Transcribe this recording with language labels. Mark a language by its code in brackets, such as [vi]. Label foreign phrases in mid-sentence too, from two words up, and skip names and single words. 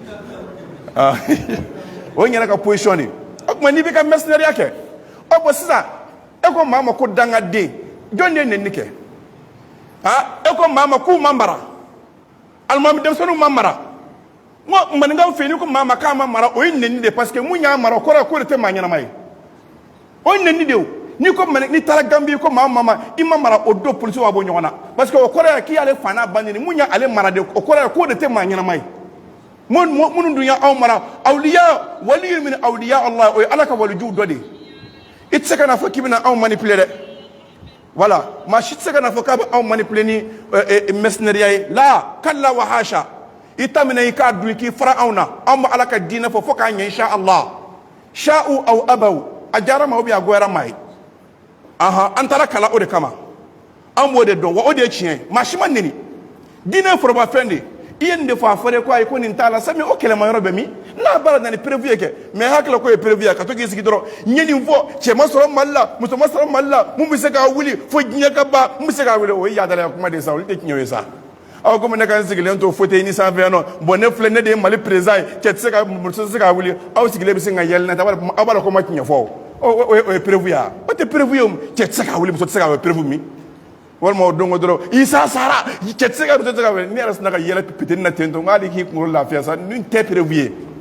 [bm] o ye n yɛrɛ ka position de o tuma n'i bɛ ka mercenaire kɛ bon sisan e ko maa ma ko dangaden jɔn de ye nenini kɛ e ko maa ma k'u ma mara alimami denmisɛnninw ma mara n ko maninkaw fɛ yen n'i ko maa ma k'a ma mara o ye nenini de [fr] parce que [bm] mun y'a mara o kɔrɔ ye k'o de tɛ maa ɲɛnama ye o ye nenini de ye n'i ko n'i taara Gambie ko maa ma i ma mara o don polisiw b'a bɔ ɲɔgɔn na [fr] parce que [bm] o kɔrɔ ye k'i y'ale fa n'a ba neni mun y'ale mara de o kɔrɔ ye k'o de tɛ maa ɲɛnama ye minnu dun y'anw mara awliya waliyu min awliya Allah o ye ala ka walijuw dɔ de ye i tɛ se ka na fɔ k'i bɛna anw manipuler dɛ voilà maa si tɛ se ka na fɔ k'a bɛ anw manipuler ni mercenaires ye la kalla wa hasha i ta minɛ i k'a dun k'i fara anw na anw bɛ ala ka diinɛ fɔ fo k'a ɲɛ [ar] insha Allah [bm] sha'u aw abaw a diyara ma [fr] ou bien [bm] a goyara ma ye an taara kalan o de kama an b'o de dɔn wa o de ye tiɲɛ ye maa si ma neni diinɛ ye forobafɛn de ye i ye nin de fɔ a fɔra ko ayi ko nin t'a la sami o kɛlɛmayɔrɔ bɛ min n'a baara na ni prévu ye kɛ mais hakili ko ye prévu ye ka to k'i sigi dɔrɔn n ye nin fɔ cɛ ma sɔrɔ mali la muso ma sɔrɔ mali la mun bɛ se k'a wuli fo diɲɛ ka ban mun bɛ se k'a wuli o ye yaadalaya kuma de ye sa olu tɛ tiɲɛ ye sa aw komi ne ka n sigilen to fauteuil ni sanfɛ yan nɔ bon ne filɛ ne de ye mali président ye cɛ tɛ se ka muso tɛ se k'a wuli aw sigilen bɛ se ka yɛlɛ n'a ye aw b'a dɔn ko ma tiɲɛ fɔ o ye prévu ye o tɛ prévu ye cɛ tɛ se k'a wuli muso tɛ se k'a wuli prévu min walima o don ko dɔrɔn isa sara cɛ tɛ se ka muso tɛ se ka wuli ne yɛrɛ sinna ka yɛlɛ pitini na ten to n k'ale k'i kunkolo lafiya sa nin tɛ prévu ye